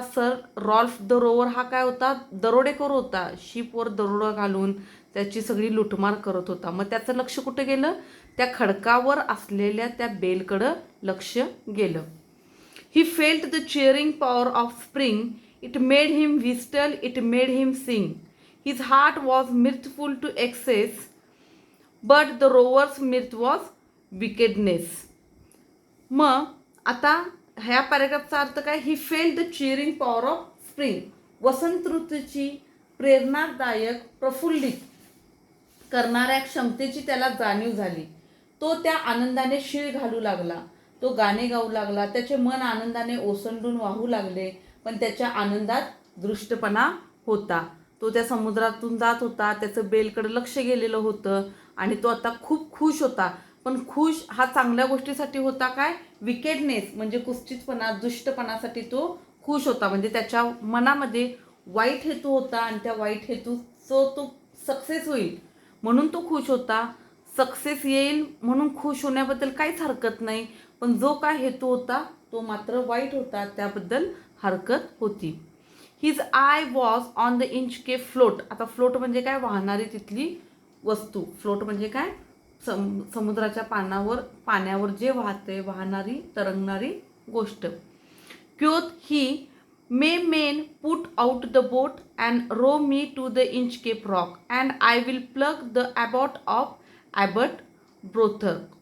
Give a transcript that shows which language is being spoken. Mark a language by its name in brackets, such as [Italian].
[Marathi] Sir Rolf the rover हा काय होता? दरोडेखोर होता. शिपवर दरोडा घालून त्याची सगळी लुटमार करत होता. मग त्याचं लक्ष कुठं गेलं? त्या खडकावर असलेल्या त्या बेलकडं लक्ष गेलं. [English] He felt the cheering power of spring. It made him whistle, it made him sing. His heart was mirthful to excess, but the rover's mirth was wickedness. [Marathi] मग आता ह्या पॅरेग्राफचा अर्थ काय? [English] He felt the cheering power of spring. [Marathi] वसंत ऋतूची प्रेरणादायक, प्रफुल्लित करणाऱ्या क्षमतेची त्याला जाणीव झाली. तो त्या आनंदाने शीळ घालू लागला. तो गाणे गाऊ लागला. त्याचे मन आनंदाने ओसंडून वाहू लागले. पण त्याच्या आनंदात दृष्टपणा होता. तो त्या समुद्रातून जात होता, त्याचं बेलकडे लक्ष गेलेलं होतं आणि तो आता खूप खुश होता. पण खुश हा चांगल्या गोष्टीसाठी होता काय? विकेडनेस म्हणजे कुस्तीतपणा, दुष्टपणासाठी तो खुश होता. म्हणजे त्याच्या मनामध्ये वाईट हेतू होता आणि त्या वाईट हेतूचं तो सक्सेस होईल म्हणून तो खुश होता. सक्सेस येईल म्हणून खुश होण्याबद्दल काहीच हरकत नाही. पण जो काय हेतू होता तो मात्र वाईट होता, त्याबद्दल हरकत होती. [English] His eye was on the Inchcape float. [Marathi] आता फ्लोट म्हणजे काय? वाहणारी तिथली वस्तू. फ्लोट म्हणजे काय? समुद्राच्या पाण्यावर जे वाहते, वाहणारी, तरंगणारी गोष्ट. [English] Quoth he my men put out the boat and row me to the Inchcape rock and I will plague the abbot of Aberbrothok.